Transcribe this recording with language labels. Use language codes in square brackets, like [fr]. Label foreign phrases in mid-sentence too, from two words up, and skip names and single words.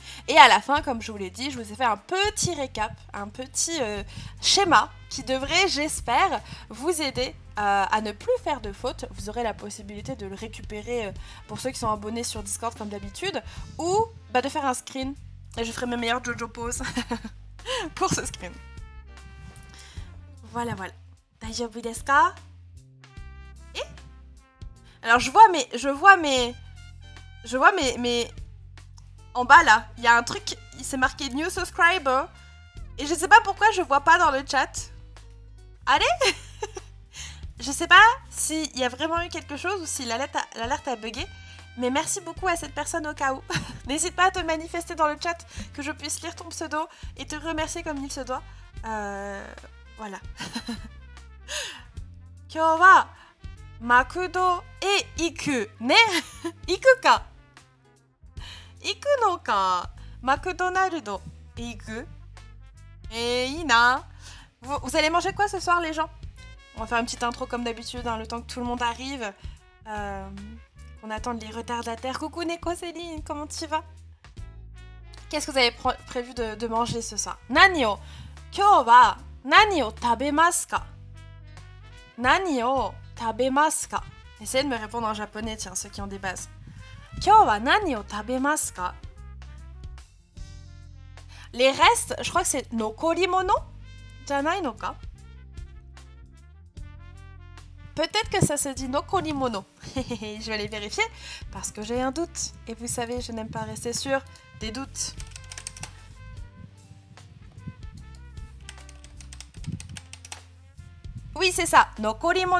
[fr] Et à la fin, comme je vous l'ai dit, je vous ai fait un petit récap, un petit schéma qui devrait, j'espère, vous aider à ne plus faire de fautes. Vous aurez la possibilité de le récupérer pour ceux qui sont abonnés sur Discord comme d'habitude, ou de faire un screen. Et je ferai mes meilleures JoJo poses pour ce screen. Voilà, voilà. [ja] 大丈夫ですか? [fr] Et alors je vois mes en bas là, il y a un truc, il s'est marqué [en] New Subscriber. [fr] Et je sais pas pourquoi je vois pas dans le chat. Allez. Je sais pas s'il y a vraiment eu quelque chose ou si l'alerte a bugué. Mais merci beaucoup à cette personne au cas où. N'hésite pas à te manifester dans le chat, que je puisse lire ton pseudo et te remercier comme il se doit. Voilà. [ja] 今日はマクドへ行くね. 行くか。行くのか. McDonald's e iku. [fr] Et Ina. Vous allez manger quoi ce soir les gens? On va faire une petite intro comme d'habitude, hein, le temps que tout le monde arrive. On attend les retardataires. Coucou Neko Céline, comment tu vas? Qu'est-ce que vous avez prévu de manger ce soir? [ja] 何を今日は何を食べますか? 何を食べますか? [fr] Essayez de me répondre en japonais, tiens, ceux qui ont des bases. [ja] 今日は何を食べますか? [fr] Les restes, je crois que c'est [ja] 残り物じゃないのか? [fr] Peut-être que ça se dit nokorimono. Je vais aller vérifier parce que j'ai un doute. Et vous savez, je n'aime pas rester sur des doutes. Oui, c'est ça, nokorimono.